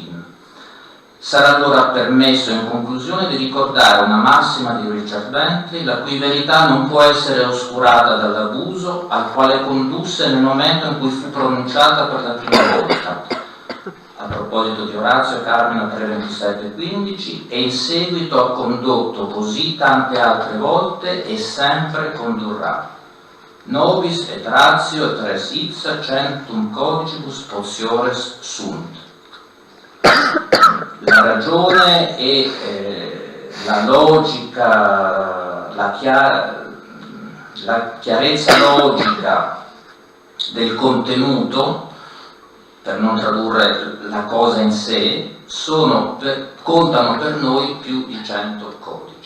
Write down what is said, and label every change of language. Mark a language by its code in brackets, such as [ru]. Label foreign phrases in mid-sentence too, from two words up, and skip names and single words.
[it] Sarà allora permesso in conclusione di ricordare una massima di Richard Bentley, la cui verità non può essere oscurata dall'abuso al quale condusse nel momento in cui fu pronunciata per la prima volta, a proposito di Orazio Carmina 3:27-15, e in seguito ha condotto così tante altre volte e sempre condurrà. [la] nobis et ratio et res ipsa centum cogibus potiores sunt. [it] La ragione e la logica, la chiarezza logica del contenuto, per non tradurre la cosa in sé, contano per noi più di 100 codici.